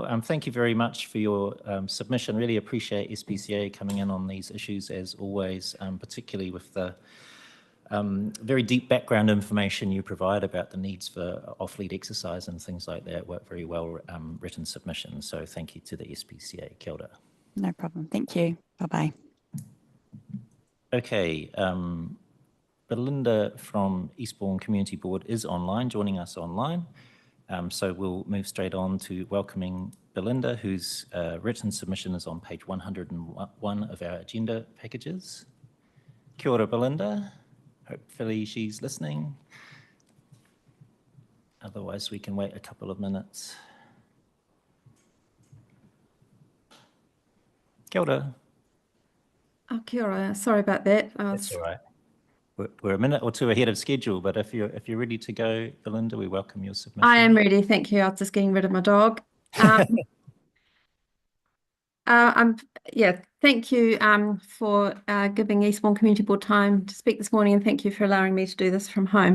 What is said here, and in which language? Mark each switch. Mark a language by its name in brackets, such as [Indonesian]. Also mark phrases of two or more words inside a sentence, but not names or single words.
[English] Thank you very much for your submission. Really appreciate SPCA coming in on these issues as always, particularly with the very deep background information you provide about the needs for off-lead exercise and things like that. Very well written submission. So thank you to the SPCA. [Māori] Kia ora. [English] No problem. Thank you. Bye-bye. Okay. Belinda from Eastbourne Community Board is online, joining us online. So we'll move straight on to welcoming Belinda, whose written submission is on page 101 of our agenda packages. [Māori] Kia ora, Belinda. [English] Hopefully she's listening. Otherwise, we can wait a couple of minutes. [Māori] Kia ora. Oh, kia ora. [English] Sorry about that. That's all right. We're a minute or two ahead of schedule, but if you're ready to go, Belinda, we welcome your submission. I am ready. Thank you. I was just getting rid of my dog. Thank you for giving Eastbourne Community Board time to speak this morning, and thank you for allowing me to do this from home.